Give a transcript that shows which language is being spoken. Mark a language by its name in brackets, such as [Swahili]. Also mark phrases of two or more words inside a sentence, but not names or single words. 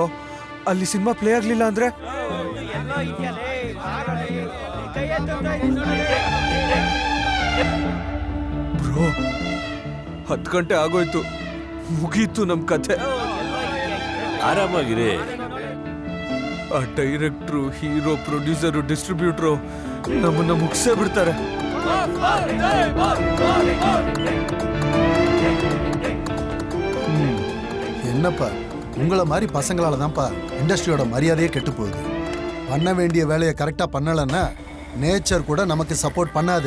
[Kannada] ಅಲ್ಲಿ ಸಿನಿಮಾ ಪ್ಲೇ ಆಗ್ಲಿಲ್ಲ ಅಂದ್ರೆ ಬ್ರೋ 10 ಗಂಟೆ ಆಗೋಯ್ತು, ಮುಗೀತು ನಮ್ ಕಥೆ. ಆರಾಮಾಗಿರಿ. ಆ ಡೈರೆಕ್ಟ್ರು, ಹೀರೋ, ಪ್ರೊಡ್ಯೂಸರು, ಡಿಸ್ಟ್ರಿಬ್ಯೂಟ್ರು ನಮ್ಮನ್ನ ಮುಗಿಸೇ ಬಿಡ್ತಾರೆ. [Tamil] என்னப்பா உங்களை மாதிரி பசங்களால தான்ப்பா இண்டஸ்ட்ரியோட மரியாதையே கெட்டு போகுது. பண்ண வேண்டிய வேலையை கரெக்டாக பண்ணலைன்னா நேச்சர் கூட நமக்கு சப்போர்ட் பண்ணாது.